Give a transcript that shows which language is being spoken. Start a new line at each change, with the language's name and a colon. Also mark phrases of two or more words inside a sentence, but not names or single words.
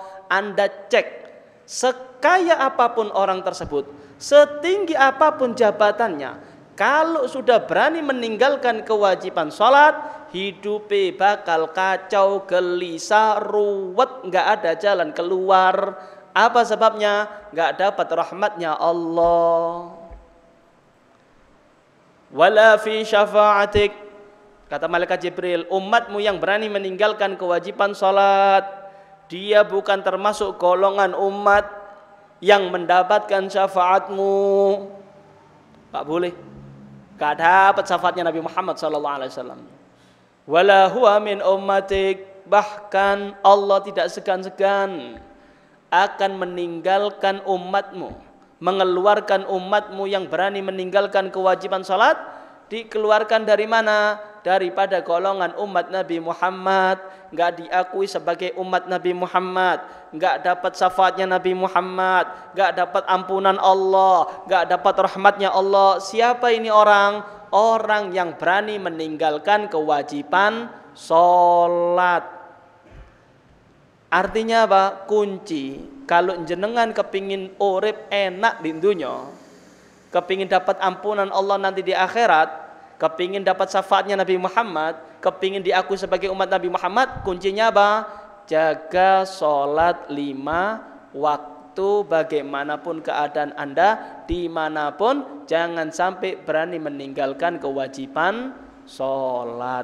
Indonesian: Anda cek, sekaya apapun orang tersebut, setinggi apapun jabatannya, kalau sudah berani meninggalkan kewajiban sholat, hidupnya bakal kacau, gelisah, ruwet, nggak ada jalan keluar. Apa sebabnya? Nggak dapat rahmatnya Allah.
Arabic: ولا في شفاعتك,
Indonesian: Kata malaikat Jibril, umatmu yang berani meninggalkan kewajiban salat, dia bukan termasuk golongan umat yang mendapatkan syafaatmu. Tak boleh. Gak dapat syafaatnya Nabi Muhammad SAW.
Arabic: ولا هو من أمتك,
Indonesian: bahkan Allah tidak segan-segan akan meninggalkan umatmu, mengeluarkan umatmu yang berani meninggalkan kewajiban salat. Dikeluarkan dari mana? Daripada golongan umat Nabi Muhammad, nggak diakui sebagai umat Nabi Muhammad, nggak dapat syafaatnya Nabi Muhammad, nggak dapat ampunan Allah, nggak dapat rahmatnya Allah. Siapa ini orang? Orang yang berani meninggalkan kewajiban sholat. Artinya apa? Kunci. Kalau
Javanese: jenengan kepingin urip enak
Indonesian: di dunia, kepingin dapat ampunan Allah nanti di akhirat, kepingin dapat syafaatnya Nabi Muhammad, kepingin diakui sebagai umat Nabi Muhammad, kuncinya apa? Jaga sholat 5 waktu bagaimanapun keadaan Anda, dimanapun, jangan sampai berani meninggalkan kewajiban sholat.